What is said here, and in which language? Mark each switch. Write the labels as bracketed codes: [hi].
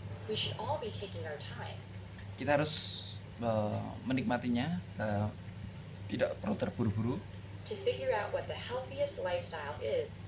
[en] we should all be taking our time [id] kita harus menikmatinya, tidak perlu terburu-buru [en] to figure out what the healthiest lifestyle is